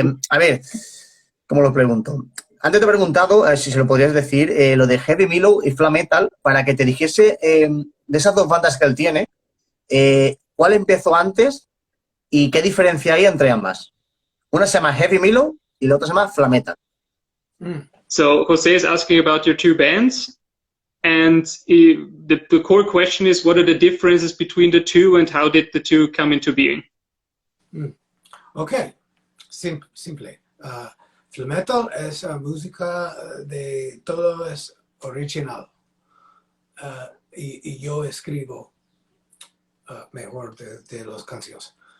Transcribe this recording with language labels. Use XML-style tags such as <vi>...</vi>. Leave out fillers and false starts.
<es>A ver, ¿cómo lo pregunto? Antes te he preguntado si se lo podrías decir, lo de Heavy Milo y Flametal, para que te dijese de esas dos bandas que él tiene, ¿cuál empezó antes y qué diferencia hay entre ambas? Una se llama Heavy Milo y la otra se llama Flametal.</es> <en>So Jose is asking about your two bands. And the core question is, what are the differences between the two and how did the two come into being? Ok, simple.</en> <es>Flametal es música de todo es original. Y yo escribo mejor de las canciones.</es>